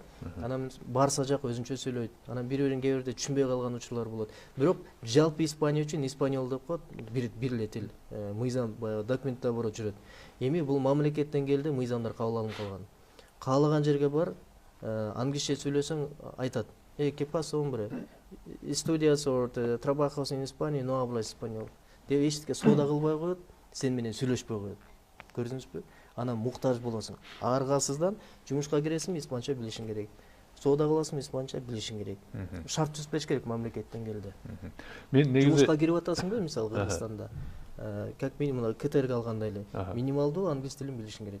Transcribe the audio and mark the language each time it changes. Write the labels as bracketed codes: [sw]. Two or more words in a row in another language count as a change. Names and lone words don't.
[ky] Анан Барса жак өзүнчө сүйлөйт. Анан бири-бирин кээ бирде түшүнбөй калган учурлар болот. Бирок жалпы Испания үчүн испаньол деп коет, бир эле тил. Мыйзам баягы документте бар жүрөт. Эми бул мамлекеттен келди, мыйзамдар кабыл алынып калган. Каалаган жерге бар, англисче сүйлөсөң айтат. [es] ¿Qué pasa, hombre? ¿Estudias o trabajas en España y no hablas español? [ky] Деп эчтеке соода кылбай коет, сен менен сүйлөшпөй коет. Көрдүңүзбү? Анан муктаж болосуң. Аргасыздан жумушка киресиң, испанча билишиң керек. Соода кыласың, испанча билишиң керек. Шарт түзбеш керек мамлекеттен келди. Мен негизи жумушка кирип атасыңбы, мисалы Кыргызстанда? [ru] Как минимум [ky] КТРге алгандай эле минималдуу англис тилин билишиң керек.